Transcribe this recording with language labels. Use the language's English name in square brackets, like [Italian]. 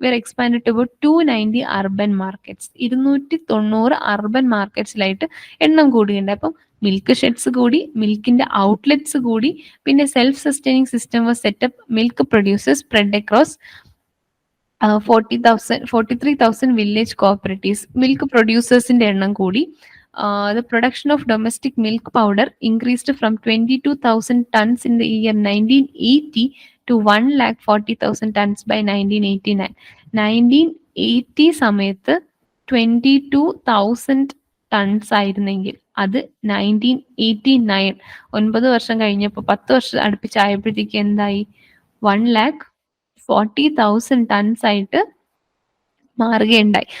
[Malayalam] വേറെ [English] Expand to about 290 urban markets. [Malayalam] 290 urban മാർക്കറ്റ്സിലായിട്ട് എണ്ണം കൂടുകയുണ്ടായി. അപ്പം മിൽക്ക് ഷെഡ്സ് കൂടി, മിൽക്കിന്റെ ഔട്ട്ലെറ്റ്സ് കൂടി, പിന്നെ [English] Self sustaining system was set up. Milk producers spread across 43,000 village cooperatives. [Malayalam] Milk പ്രൊഡ്യൂസേഴ്സിന്റെ എണ്ണം കൂടി. [English] The production of domestic milk powder increased from 22,000 tons in the year 1980 to 140,000 tons by 1989. [Malayalam] 1980 സമയത്ത് 22,000 tons ആയിരുന്നെങ്കിൽ അത് 1989 9 വർഷം കഴിഞ്ഞപ്പോൾ 10 വർഷം അടുപ്പിച്ചായപ്പോഴത്തേക്ക് എന്തായി, 140,000 ടൺസ് ആയിട്ട് മാറുകയുണ്ടായി.